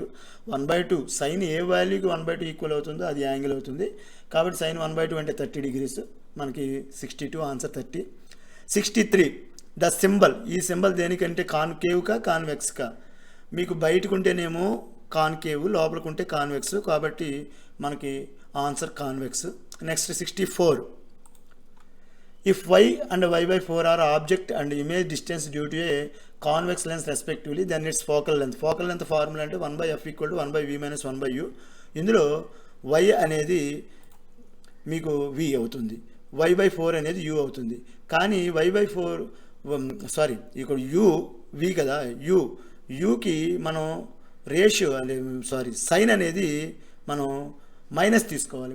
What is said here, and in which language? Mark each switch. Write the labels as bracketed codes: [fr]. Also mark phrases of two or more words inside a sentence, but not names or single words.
[te] 1/2 సైన్ ఏ వాల్యూకి 1/2 ఈక్వల్ అవుతుందో అది యాంగిల్ అవుతుంది, కాబట్టి sin 1/2 అంటే 30 degrees, మనకి 62 ఆన్సర్ 30. 63 [en] the symbol. [te] ఈ సింబల్ దేనికంటే కాన్కేవ్కా కాన్వెక్స్కా. మీకు బయటకుంటేనేమో కాన్కేవ్, లోపలికుంటే కాన్వెక్స్, కాబట్టి మనకి ఆన్సర్ కాన్వెక్స్. [en] next 64 if y and y/4 are object and image distance due to a convex lens respectively, then its focal length. focal length formula [te] అంటే [en] 1/f equal to 1/v minus 1/u. [te] ఇందులో y అనేది మీకు v అవుతుంది, y/4 అనేది u అవుతుంది. కానీ y/4 ఇక్కడ v కదా, యూకి మనం [en] ratio sign [te] అనేది మనం మైనస్ తీసుకోవాలి.